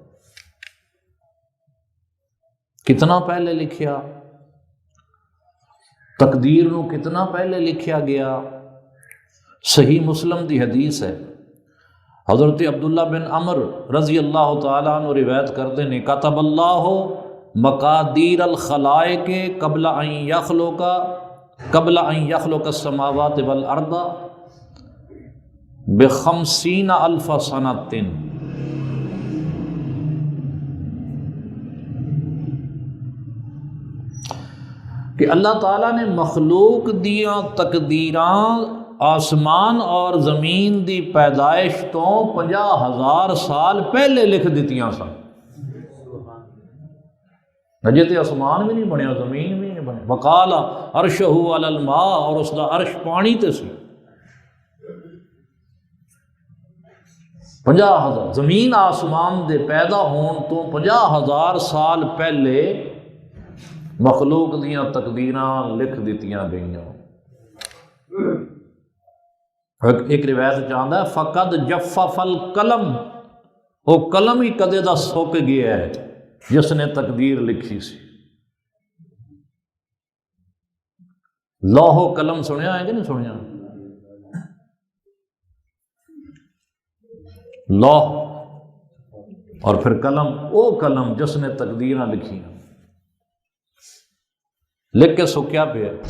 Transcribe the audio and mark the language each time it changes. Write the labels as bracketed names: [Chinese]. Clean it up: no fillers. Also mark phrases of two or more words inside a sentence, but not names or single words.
[Punjabi] کتنا پہلے لکھیا، تقدیر نو کتنا پہلے لکھیا گیا۔ صحیح مسلم دی حدیث ہے، حضرت عبداللہ بن عمر رضی اللہ تعالیٰ عنہ روایت کرتے ہیں، [Arabic] کتب اللہ مقادیر الخلائق قبل ان یخلق السماوات والارض ب50,000 سنۃ۔ [Punjabi] کہ اللہ تعالیٰ نے مخلوق دیاں تقدیراں آسمان اور زمین دی پیدائش تو 50,000 سال پہلے لکھ دیتیاں سن۔ اجے تے آسمان بھی نہیں بنیا، زمین بھی نہیں بنی۔ [Arabic] وقال عرشہ علی الماء، [Punjabi] اور اس دا عرش پانی تے سی۔ 50,000 زمین آسمان دے پیدا ہون تو 50,000 سال پہلے مخلوق دیاں تقدیراں لکھ دیتیاں گئیاں۔ ایک روایت چاہتا ہے [Arabic] فقد جفف القلم، [Punjabi] وہ قلم ہی کدے دا سک گیا ہے جس نے تقدیر لکھی سی۔ لوح و قلم سنیا ہے کہ نہیں سنیا؟ لوح اور پھر قلم، وہ قلم جس نے تقدیراں لکھی، لکھ کے سکیا پہ۔